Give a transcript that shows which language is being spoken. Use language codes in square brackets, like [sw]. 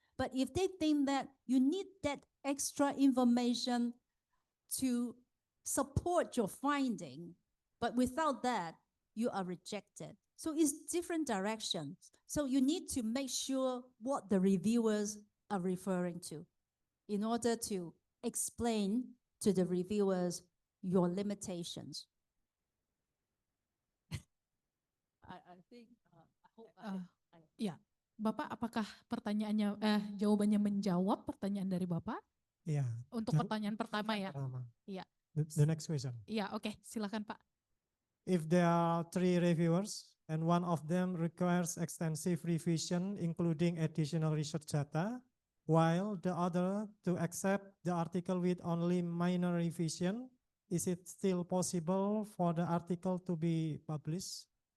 [en] But if they think that you need that extra information to support your finding, but without that, you are rejected. So it's different directions. So you need to make sure what the reviewers are referring to in order to explain to the reviewers your limitations. I think, I hope [id] Ya, Bapak, apakah pertanyaannya, jawabannya menjawab pertanyaan dari Bapak? [en] Yeah. [id] Untuk pertanyaan pertama ya. Iya. [en] The next question. [id] Iya, oke, silakan Pak. [en] If there are 3 reviewers and one of them requires extensive revision, including additional research data, while the other to accept the article with only minor revision, is it still possible for the article to be published?